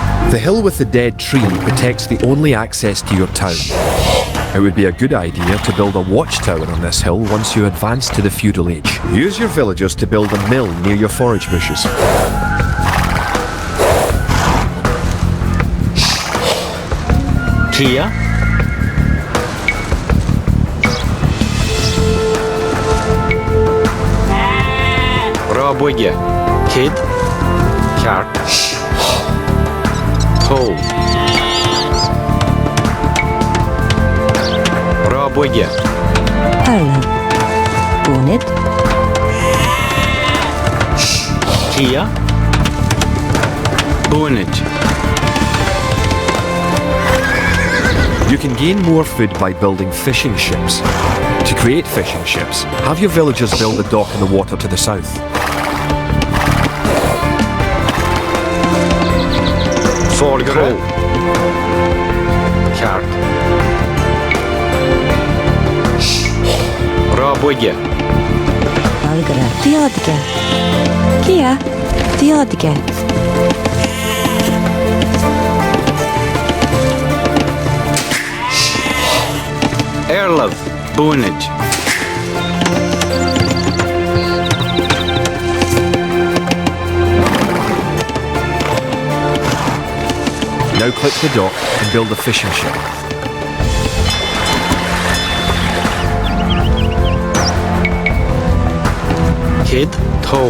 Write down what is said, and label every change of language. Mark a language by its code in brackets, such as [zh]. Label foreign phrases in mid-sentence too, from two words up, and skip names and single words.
[en] The hill with the dead tree protects the only access to your town. It would be a good idea to build a watchtower on this hill once you advance to the feudal age. Use your villagers to build a mill near your forage bushes. Kia. Raboye. Kid. Kart. Toe. Raboye. Arlen. Bonnet. Kia. Bonnet. You can gain more food by building fishing ships. To create fishing ships, have your villagers build a dock in the water to the south. Folgere. Kart. Raboye. Algara. Diodike. Kia. Diodike. Erlov. Bonnet. Now click the dock and build a fishing ship. Kid. Toe.